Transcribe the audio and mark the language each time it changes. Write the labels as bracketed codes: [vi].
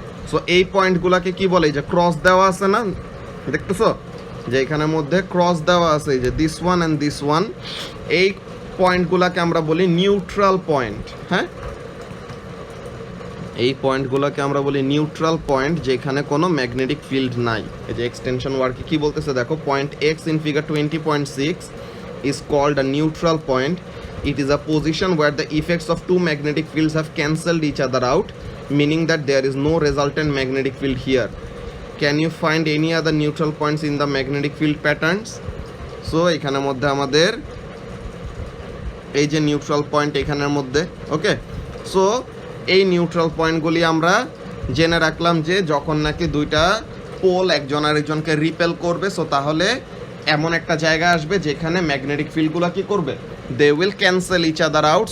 [bn] So এই পয়েন্টগুলোকে কি বলে, যে ক্রস দেওয়া আছে না, দেখতেছো যে এখানের মধ্যে ক্রস দেওয়া আছে, এই যে [en] this one and this one, [bn] এই পয়েন্টগুলোকে আমরা বলি নিউট্রাল পয়েন্ট। হ্যাঁ, এই পয়েন্টগুলোকে আমরা বলি নিউট্রাল পয়েন্ট, যেখানে কোনো ম্যাগনেটিক ফিল্ড নাই। এই যে এক্সটেনশন ওয়ার্কে কি বলতেছে দেখো, [en] Point X in figure 20.6 is called a neutral point. It is a position where the effects of two magnetic fields have cancelled each other out, meaning that there is no resultant magnetic field here. Can you find any other neutral points in the magnetic field patterns? [bn] So এখানের মধ্যে আমাদের এই যে neutral point এখানের মধ্যে, ওকে, so এই neutral পয়েন্টগুলি আমরা জেনে রাখলাম যে যখন নাকি দুইটা পোল একজন আরেকজনকে রিপেল করবে, সো তাহলে এমন একটা জায়গা আসবে যেখানে ম্যাগনেটিক ফিল্ডগুলো কি করবে, [en] They will cancel each other out.